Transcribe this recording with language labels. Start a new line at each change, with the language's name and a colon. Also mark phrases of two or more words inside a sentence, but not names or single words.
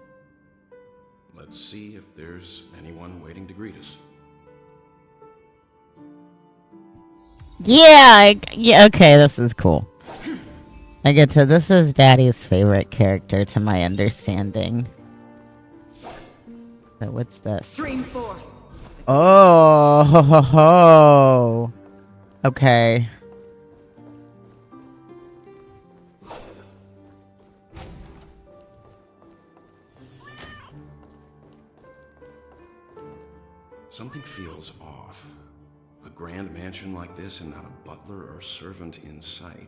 English: Let's see if there's anyone waiting to greet us. Yeah, okay, this is cool. This is Daddy's favorite character to my understanding. So what's this? Stream 4. Oh, ho, ho, ho. Okay. Something feels off. A grand mansion like this and not a butler or servant in sight.